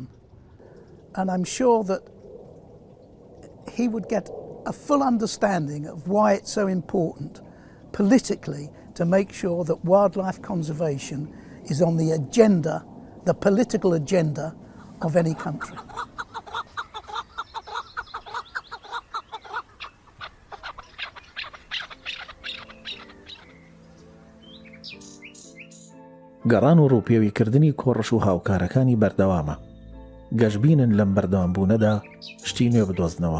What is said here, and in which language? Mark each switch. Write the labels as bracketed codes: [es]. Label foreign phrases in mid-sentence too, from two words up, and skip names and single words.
[en] And I'm sure that he would get a full understanding of why it's so important politically to make sure that wildlife conservation is on the agenda, the political agenda of any country. [ckb] گەڕان و ڕووپێویکردنی کۆڕش و هاوکارەکانی بەردەوامە. گەشببینن لەم بەردەوامبوونەدا شتی نوێ بدۆزنەوە.